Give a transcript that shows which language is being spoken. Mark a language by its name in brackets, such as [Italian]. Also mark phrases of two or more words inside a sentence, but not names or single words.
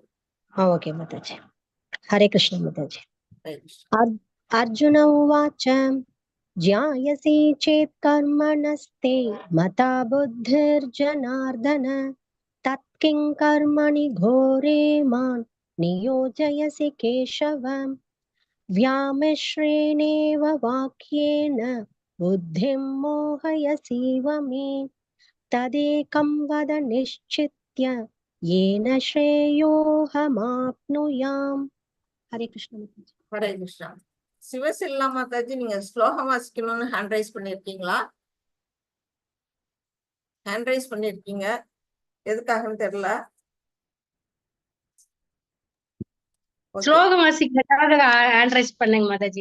[Tamil] ஓகே மாதாஜி. ஹரே கிருஷ்ண மாதாஜி. ஹரே கிருஷ்ணா. [Sanskrit] अर्जुन उवाच ज्यायसी चेत् कर्मणस्ते मता बुद्धिर्जनार्दन तत्किं कर्मणि घोरे मां नियोजयसि केशवम् व्यामिश्रेणेव वाक्येन बुद्धिं मोहयसीव मे तदेकं वद निश्चित्य येन श्रेयोऽहमाप्नुयाम्. [Tamil] हरे कृष्ण. ஹரே கிருஷ்ணா. சிவசெல்லா மாதாஜி நீங்க ஸ்லோகம் வாசிக்கணும்னு [English] hand raise [Tamil] பண்ணிருக்கீங்களா? [English] hand raise [Tamil] பண்ணிருக்கீங்க, எதுக்காகன்னு தெரியல. ஸ்லோகம் வாசிக்கிறதுக்காக [English] hand raise [Tamil] பண்ணேங்க மாதாஜி.